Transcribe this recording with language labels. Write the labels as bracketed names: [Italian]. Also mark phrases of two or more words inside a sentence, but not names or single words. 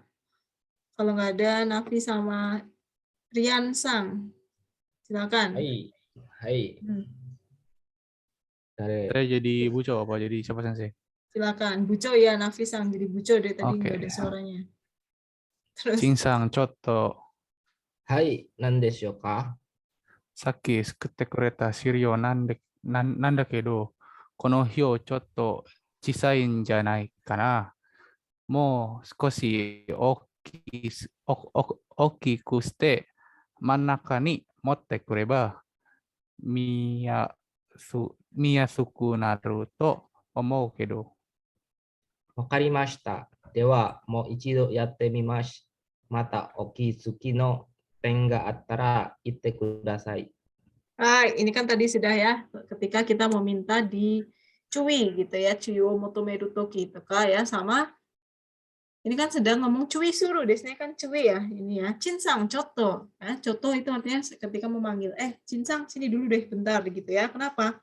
[Indonesian] Kalau nggak ada, Nafi sama Rian Sang. Silakan. Hai. Hai. Dari Saya jadi Buco apa jadi siapa Sensei? Silakan. Buco ya, Nafi Sang. Jadi Buco dari tadi Oke. nggak ada suaranya. Terus. [Japanese] Chinsang, Chotto. Hai, 何ですか? さっき作ってくれた資料なんだけど、この表ちょっと小さいんじゃないかな。もう少し大きくして真ん中に持ってくれば見やすくなると思うけど。わかりました。では、もう一度やってみます。またお気づきの点があったら言ってください。 [Indonesian] Ini kan tadi sudah ya, ketika kita meminta di cui gitu ya, [Japanese] 注意 求める 時 [Indonesian] itu ya, sama ini kan sedang ngomong cui suruh, desnya kan cui ya, ini ya, cinsang, coto. Ya, coto itu artinya ketika memanggil, cinsang sini dulu deh bentar gitu ya, kenapa?